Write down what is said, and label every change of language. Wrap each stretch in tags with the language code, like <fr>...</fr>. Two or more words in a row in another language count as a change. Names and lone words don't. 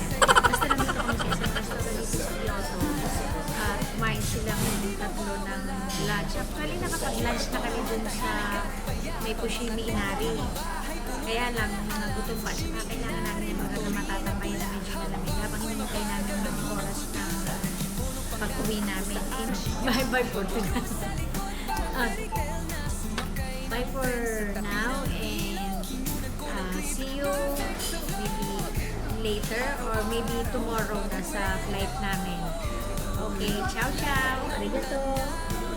<tl>Basta nandito kami sa isang restaurant dito sa Kyoto. At kumain silang tatlo ng lunch. Actually, nakapag-lunch na kami dun sa may Fushimi Inari. Kaya lang, nagutom pa. Saka kailangan namin yung mga na matatambay na medyo malamig. Habang hinintay namin ng oras ng pag-uwi namin.</tl> <en>Bye-bye for today. Bye for now and see you maybe later or maybe tomorrow</en> <tl>na sa flight namin.</tl> <it>Okay, ciao ciao! Arigato!</it>